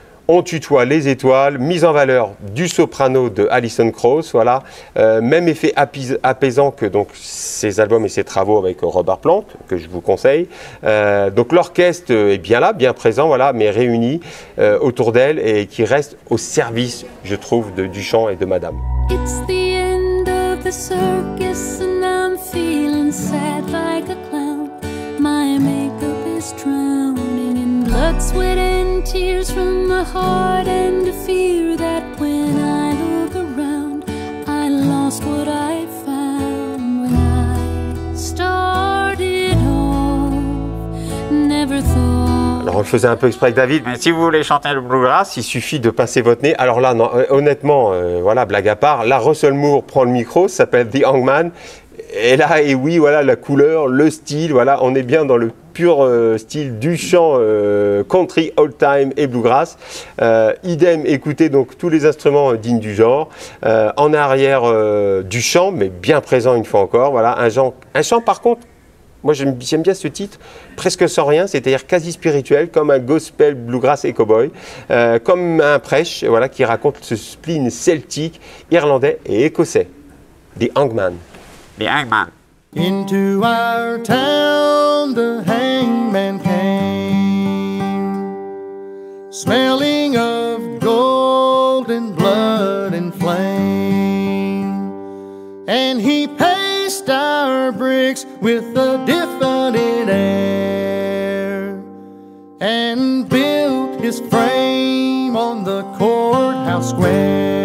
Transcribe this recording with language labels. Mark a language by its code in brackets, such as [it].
[fr] On tutoie les étoiles, mise en valeur du soprano de Alison Krauss, voilà. Même effet apaisant que donc, ses albums et ses travaux avec Robert Plant, que je vous conseille. Donc, l'orchestre est bien là, bien présent, voilà, mais réuni autour d'elle et qui reste au service, je trouve, du chant et de Madame. [en] It's the end of the circus and I'm feeling sad like a clown. My makeup is drowning in blood, sweat and tears from my heart, and a fear that when I look around I lost what I found when I started off. Never thought. [fr] Alors on le faisait un peu exprès avec David, mais si vous voulez chanter le bluegrass, il suffit de passer votre nez. Alors là, non, honnêtement, voilà, blague à part, là Russell Moore prend le micro, ça s'appelle The Hangman, et là, et oui, voilà, la couleur, le style, voilà, on est bien dans le pur style du chant country, old time et bluegrass. Idem, écoutez donc tous les instruments dignes du genre. En arrière du chant, mais bien présent une fois encore, voilà, un chant par contre. Moi, j'aime bien ce titre, presque sans rien, c'est-à-dire quasi spirituel, comme un gospel, bluegrass et cowboy, comme un prêche, voilà, qui raconte ce spleen celtique, irlandais et écossais. [en] The Hangman. The Hangman. Into our town the hangman came, smelling of gold and blood and flame. and he paced our bricks with a diffident air, and built his frame on the courthouse square.